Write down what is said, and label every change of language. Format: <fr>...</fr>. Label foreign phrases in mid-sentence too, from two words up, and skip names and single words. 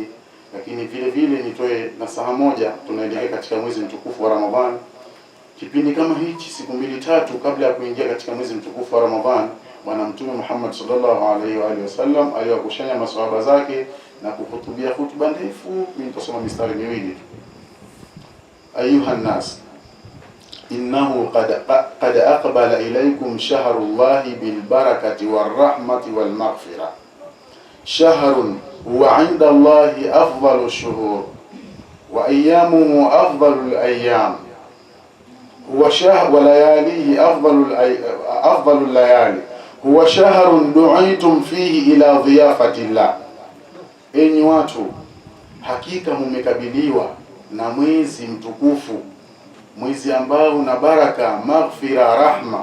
<sw>Lakini vile vile nitoe nasaha moja. Tunaelekea katika mwezi mtukufu wa Ramadhani. Kipindi kama hichi, siku 2-3 kabla ya kuingia katika mwezi mtukufu wa Ramadhani, bwana mtume Muhammad</sw> <ar>صلى الله عليه وآله وسلم</ar> <sw>aliwakushanya maswahaba zake na kuhutubia hutuba ndefu. Mimi nitasoma mistari miwili tu.</sw> <ar>أيها الناس، إنه قد أقبل إليكم شهر الله بالبركة والرحمة والمغفرة. شهر هو عند الله أفضل الشهور وأيامه أفضل الأيام وشهر ولياليه أفضل الليالي هو شهر دعيتم فيه إلى ضيافة الله.</ar> <sw>Enyi watu, hakika mumekabiliwa na mwezi mtukufu, mwezi ambao una baraka, maghfira, rahma.</sw>